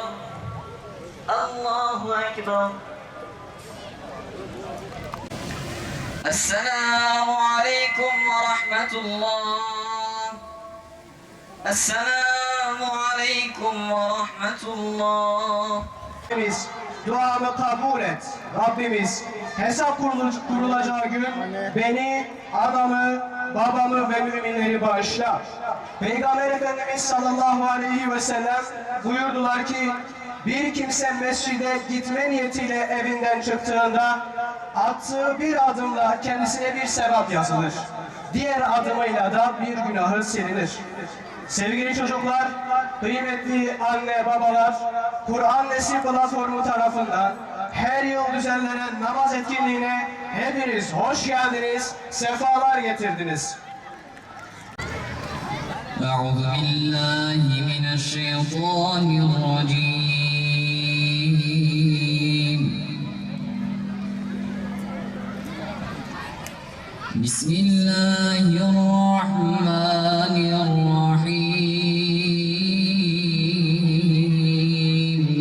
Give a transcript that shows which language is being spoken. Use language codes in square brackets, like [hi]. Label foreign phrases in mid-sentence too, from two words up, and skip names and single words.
[ar] الله أكبر. السلام عليكم ورحمة الله. السلام عليكم ورحمة الله. [tr] Rabbimiz duamı kabul et. Rabbimiz hesap kurulacağı gün beni, anamı, babamı ve müminleri bağışla. Peygamber Efendimiz [ar] صلى الله عليه وسلم [tr] buyurdular ki bir kimse mescide gitme niyetiyle evinden çıktığında attığı bir adımla kendisine bir sevap yazılır. Diğer adımıyla da bir günahı silinir. Sevgili çocuklar, kıymetli anne babalar, Kur'an Nesil platformu tarafından her yıl düzenlenen namaz etkinliğine hepiniz hoş geldiniz, sefalar getirdiniz. [ar] أعوذ بالله من الشيطان الرجيم. بسم الله الرحمن الرحيم.